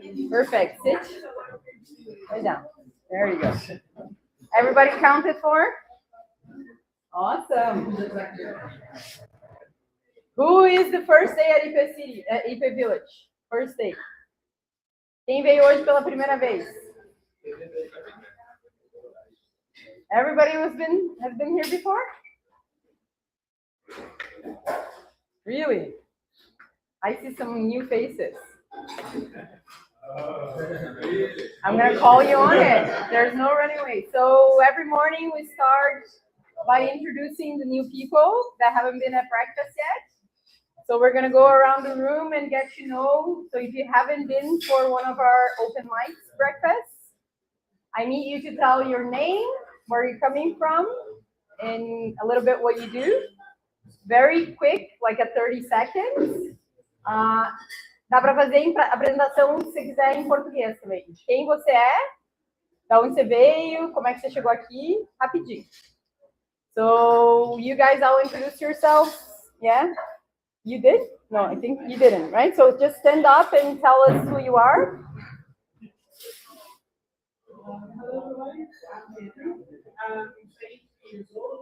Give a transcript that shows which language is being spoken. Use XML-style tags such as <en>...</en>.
<en>Perfect. Sit. Lay down. There you go. Everybody counted for? Awesome. Who is the first day at IP City, at IP Village? First day.</en> <pt>Quem veio hoje pela primeira vez?</pt> <en>Everybody has been here before? Really? I see some new faces. I'm gonna call you on it. There's no running away. So every morning we start by introducing the new people that haven't been at breakfast yet. So we're gonna go around the room and get to know. So if you haven't been for one of our open mics breakfasts, I need you to tell your name, where you're coming from, and a little bit what you do. Very quick, like a 30 seconds.</en> <pt>Dá para fazer a apresentação, se você quiser, em português também. Quem você é, da onde você veio, como é que você chegou aqui, rapidinho.</pt> <en>So, you guys all introduce yourselves, yeah? You did? No, I think you didn't, right? So just stand up and tell us who you are. Hello everyone, I'm Pedro. I'm 20 years old.</en>